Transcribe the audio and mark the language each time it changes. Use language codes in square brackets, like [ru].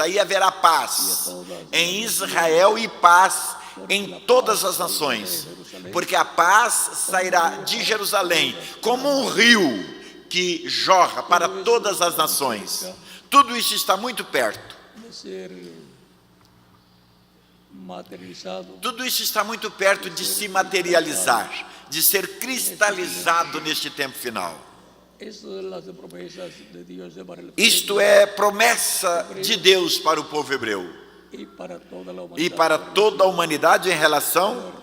[pt] Aí haverá paz em Israel e paz em todas as nações, porque a paz sairá de Jerusalém como um rio que jorra para todas as nações. Tudo isso está muito perto. de ser materializado, Tudo isso está muito perto de se materializar, de ser cristalizado neste tempo final. [es] eso es las promesas de Dios para el [pt] Isto é promessa de Deus para o povo hebreu [es] y para toda la [pt] e [es] humanidad, [pt] para toda a humanidade em relação